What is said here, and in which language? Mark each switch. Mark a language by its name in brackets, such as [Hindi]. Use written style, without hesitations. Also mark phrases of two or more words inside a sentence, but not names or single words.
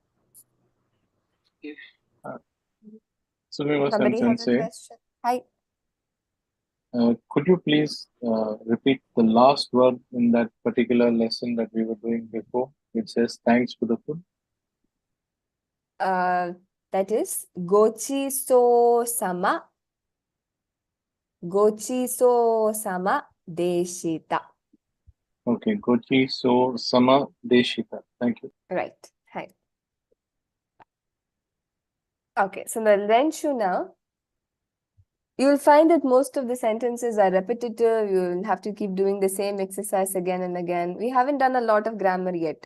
[English] Somebody has a question. Hi. Could you please repeat the last word in that particular lesson that we were doing before, which says thanks for the food? That is [Japanese] ごちそう さま. ごちそう さま でした. Okay, ごちそう さま でした. [English] Thank you. Right. Hi. Okay, so the Renshu now. You'll find that most of the sentences are repetitive. You'll have to keep doing the same exercise again and again. We haven't done a lot of grammar yet.